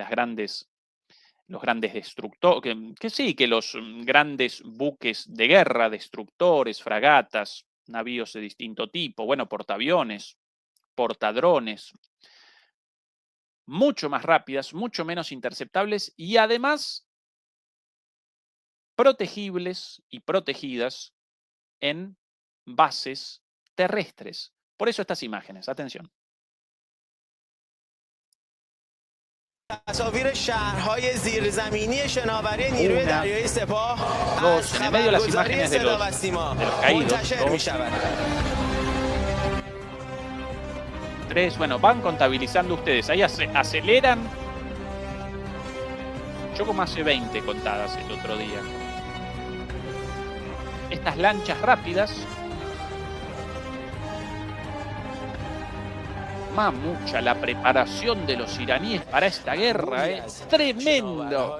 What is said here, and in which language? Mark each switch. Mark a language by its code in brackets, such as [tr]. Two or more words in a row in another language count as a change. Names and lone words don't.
[es] destructores, que los grandes buques de guerra, destructores, fragatas, navíos de distinto tipo, bueno, portaaviones, portadrones, mucho más rápidas, mucho menos interceptables y además protegibles y protegidas en bases terrestres. Por eso estas imágenes, atención. [fa] تصاویر شهرهای زیرزمینی شناوری نیروی دریایی سپاه از [es] en el medio de las [fa] خبرگزاری [es] imágenes de [fa] صدا [es] los [fa] و سیما [es] caídos. [fa] منتشر می شود. [es] 3, bueno, van contabilizando ustedes, ahí aceleran. Yo como hace 20 contadas el otro día. Estas lanchas rápidas. Mucha la preparación de los iraníes para esta guerra, tremendo.